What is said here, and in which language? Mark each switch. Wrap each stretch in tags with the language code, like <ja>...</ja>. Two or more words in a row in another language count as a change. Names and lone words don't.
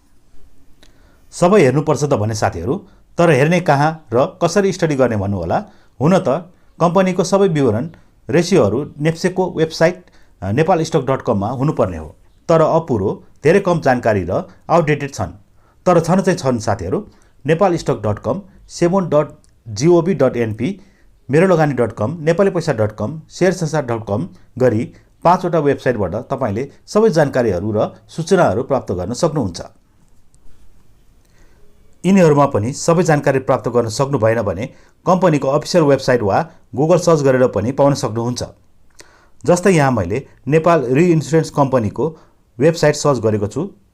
<ne>सबै हेर्नुपर्छ त भने साथीहरू, तर हेर्ने कहाँ र कसरी स्टडी गर्ने भन्नु होला। हुन त कम्पनीको सबै विवरण, रेसियोहरू नेप्सेको वेबसाइट nepalstock.com मा हुनुपर्ने हो, तर अपुरो, धेरै कम जानकारी र आउटडेटेड छन्। तर छन् साथीहरू। nepalstock.com, sebon.gov.np, merolagani.com, nepalipaisa.com, sharesansaar.com गरी 5 वटा वेबसाइटबाट तपाईले सबै जानकारीहरू र सूचनाहरू प्राप्त गर्न सक्नुहुन्छ। यिनीहरूमा पनि सबै जानकारी प्राप्त गर्न सक्नु भएन भने कम्पनीको</ne> <en>official website</en> <ne>वा गुगल सर्च गरेर पनि पाउन सक्नुहुन्छ। जस्तै यहाँ मैले नेपाल रिइन्स्योरेन्स कम्पनीको वेबसाइट सर्च गरेको छु।</ne>